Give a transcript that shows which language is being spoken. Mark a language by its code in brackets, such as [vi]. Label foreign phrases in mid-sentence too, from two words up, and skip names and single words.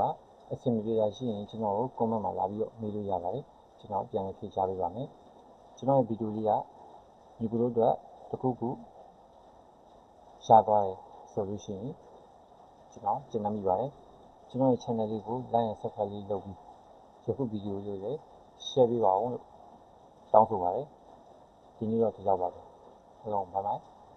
[my] ပါအဆင်မပြေတာရှိရင်ကျွန်တော်ကို comment မှာလာပြီးတော့မေးလို့ရပါတယ်ကျွန်တော်ပြန်ဖြေချပေးပါမယ်ကျွန်တော်ရဲ့ဗီဒီယိုလေးကညီကိုတို့အတွက်တစ်ခုခုရသွားတယ်ဆိုလို့ရှိရင်ကျွန်တော်ကျေနပ်မိပါတယ်ကျွန်တော်ရဲ့ channel လေးကို [en] like and subscribe [my] လေးလုပ်ပြီးယခုဗီဒီယိုလေးကိုလည်း share ပေးပါဦးလို့တောင်းဆိုပါတယ်ဒီနေ့တော့ဒီလောက်ပါပဲအားလုံး [en] bye bye